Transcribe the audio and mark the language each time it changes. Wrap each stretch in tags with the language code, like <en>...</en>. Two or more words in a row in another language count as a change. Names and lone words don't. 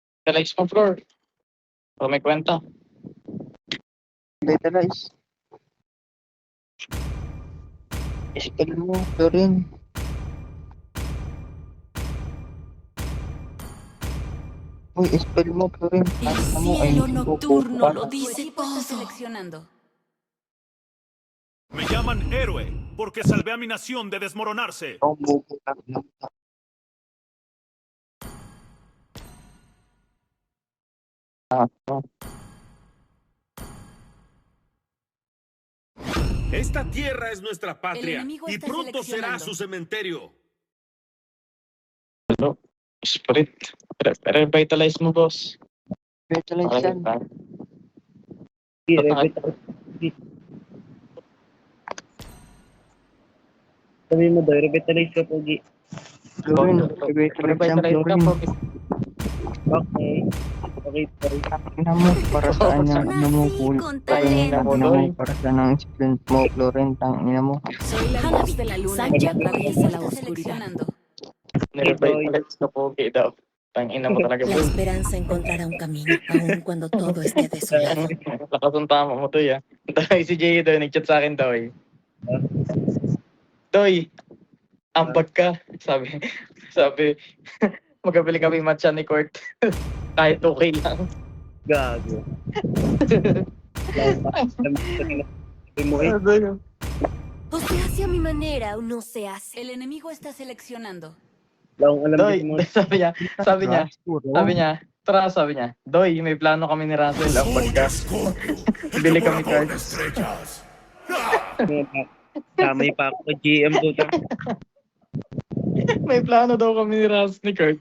<tl>Vitalize mo, Flor. O may kwenta. Vitalize. Spell mo, Florin. Uy, spell mo, Florin.</tl> <es>El</es> <tl>Ano mo, ay,</tl> <es>cielo nocturno lo Tu dice equipo está todo. seleccionando. Me llaman héroe porque salvé a mi nación de desmoronarse.</es> <tl>Oh, bubo lang lang.</tl> <es>Esta tierra es nuestra El patria enemigo y está pronto será seleccionando. su cementerio.</es> <tl>Spirit. Revitalize mo, boss. Vitalize Okay, yan. ba? Sabi mo daw, revitalize ka pogi. Florin, revitalize yan, Revitalize ka, Florin. Pogi. Okay. Okay, sorry. Ina mo, para saan yung ano mo,</tl> <es>Nací</es> <tl>cool.</tl> <es>con</es> <tl>Ina</tl> <es>talento.</es> <tl>mo, para saan ang sprint mo, Florin. Ina mo.</tl> <es>Soy la luz de la luna Sancha que atraviesa la está oscuridad. seleccionando.</es> <tl>Nirevitalize ka, Pogi daw. Tangina mo talaga,</tl> <es>La</es> <tl>boss.</tl> <es>esperanza encontrará un camino, aun cuando todo esté desolado.</es> <tl>Lakas ang tama mo, Toy, ah. Toy, si Jay doy, nag-chat sa akin, Toy. Toy, ambag ka. Sabi, magkabili kami matcha ni Court. Kahit okay lang. Gago. Sabi mo eh.</tl> <es>O se hace a mi manera o no se hace. El enemigo está seleccionando.</es> <tl>Laong alam Doy, din mo. sabi niya, tara, sabi niya, Doy, may plano kami ni Russell, ambag ka. Bili kami cards. Damay pa ako. GM ko ta. May plano daw kami ni Russell ni Kurt.</tl>